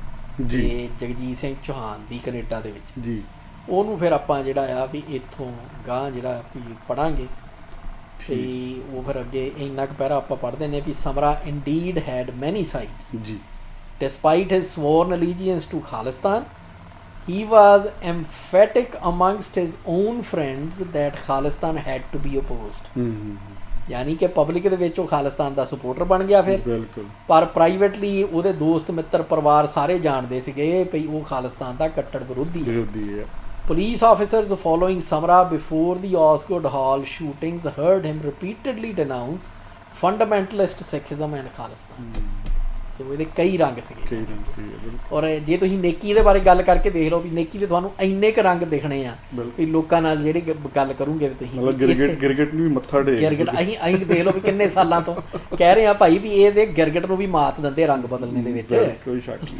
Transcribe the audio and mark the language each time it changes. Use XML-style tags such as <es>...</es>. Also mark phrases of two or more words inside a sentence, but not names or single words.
<pa>ਤੇ ਜਗਜੀਤ ਸਿੰਘ ਚੌਹਾਨ ਦੀ ਕੈਨੇਡਾ ਦੇ ਵਿੱਚ ਜੀ, ਉਹਨੂੰ ਫਿਰ ਆਪਾਂ ਜਿਹੜਾ ਆ ਵੀ ਇੱਥੋਂ ਗਾਂਹ ਜਿਹੜਾ ਵੀ ਪੜ੍ਹਾਂਗੇ, ਤੇ ਉਹ ਫਿਰ ਅੱਗੇ ਇੰਨਾ ਕੁ ਪਹਿਰਾ ਆਪਾਂ ਪੜ੍ਹਦੇ ਨੇ ਵੀ</pa> <en>Samra indeed had many sides</en> <pa>ਜੀ,</pa> <en>despite his sworn allegiance to Khalistan he was emphatic amongst his own friends that Khalistan had to be opposed.</en> <pa>ਯਾਨੀ ਕਿ ਪਬਲਿਕ ਦੇ ਵਿੱਚ ਉਹ ਖਾਲਿਸਤਾਨ ਦਾ ਸਪੋਰਟਰ ਬਣ ਗਿਆ ਫਿਰ, ਬਿਲਕੁਲ, ਪਰ ਪ੍ਰਾਈਵੇਟਲੀ ਉਹਦੇ ਦੋਸਤ ਮਿੱਤਰ ਪਰਿਵਾਰ ਸਾਰੇ ਜਾਣਦੇ ਸੀਗੇ ਵੀ ਉਹ ਖਾਲਿਸਤਾਨ ਦਾ ਕੱਟੜ ਵਿਰੋਧੀ ਹੈ।</pa> <en>Police officers following Samra before the Osgood Hall shootings heard him repeatedly denounce fundamentalist Sikhism and Khalistan।</en> <pa>ਸੋ ਇਹਦੇ ਕਈ ਰੰਗ ਸੀਗੇ, ਔਰ ਜੇ ਤੁਸੀਂ ਨੇਕੀ ਦੇ ਬਾਰੇ ਗੱਲ ਕਰਕੇ ਦੇਖ ਲਓ ਵੀ ਨੇਕੀ ਦੇ ਤੁਹਾਨੂੰ ਇੰਨੇ ਕੁ ਰੰਗ ਦਿਖਣੇ ਆ ਵੀ ਲੋਕਾਂ ਨਾਲ ਜਿਹੜੀ ਗੱਲ ਕਰੋਗੇ ਤੁਸੀਂ ਗਿਰਗਿਟ ਨੂੰ ਵੀ ਮੱਥਾ ਟੇਕ ਗਿਰਗਿਟ ਅਸੀਂ ਦੇਖ ਲਓ ਵੀ ਕਿੰਨੇ ਸਾਲਾਂ ਤੋਂ ਕਹਿ ਰਹੇ ਆ ਭਾਈ ਵੀ ਇਹਦੇ ਗਿਰਗਿਟ ਨੂੰ ਵੀ ਮਾਤ ਦਿੰਦੇ ਰੰਗ ਬਦਲਣੇ ਦੇ ਵਿੱਚ, ਕੋਈ ਸ਼ੱਕ ਨਹੀਂ।</pa>